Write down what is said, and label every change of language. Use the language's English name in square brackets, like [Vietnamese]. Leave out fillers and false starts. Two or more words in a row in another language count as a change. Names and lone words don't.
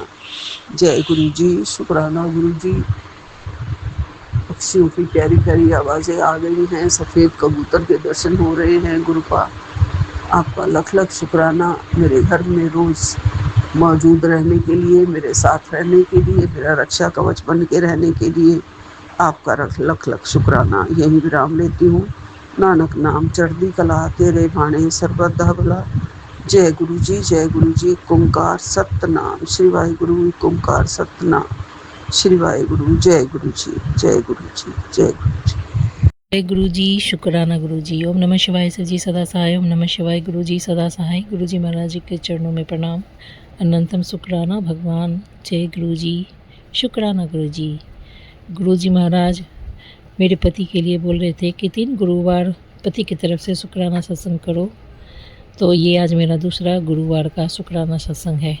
[Hindi] जय गुरु जी, शुक्राना गुरु जी। पक्षियों की प्यारी प्यारी आवाज़ें आ गई हैं, सफ़ेद कबूतर के दर्शन हो रहे हैं। गुरुपा, आपका लख लख शुक्राना मेरे घर में रोज़ मौजूद रहने के लिए, मेरे साथ रहने के लिए, मेरा रक्षा कवच बन के रहने के लिए आपका लख लख शुक्राना। यही विराम लेती हूँ। [Punjabi] ਨਾਨਕ ਨਾਮ ਚੜ੍ਹਦੀ ਕਲਾ, ਤੇਰੇ ਭਾਣੇ ਸਰਵਦਾ ਭਲਾ। [Hindi] जय गुरु जी, जय गुरु जी। ओंकार सतनाम श्री वाहिगुरु, ओंकार सतनाम श्री वाहिगुरु। जय गुरु जी, जय गुरु जी, जय गुरु जी। जय गुरु जी, शुक्राना गुरु जी। [Sanskrit] ओम नमः शिवाय [Hindi] सर जी सदा सहाय। [Sanskrit] ओम नमः शिवाय [Hindi] गुरु जी सदा सहाय। गुरु जी महाराज जी के चरणों में प्रणाम, अनंतम शुक्राना भगवान। जय गुरु जी, शुक्राना गुरु जी। गुरु जी महाराज मेरे पति के लिए बोल रहे थे कि 3 गुरुवार पति की तरफ से शुक्राना सत्संग करो, तो ये आज मेरा दूसरा गुरुवार का शुक्राना सत्संग है।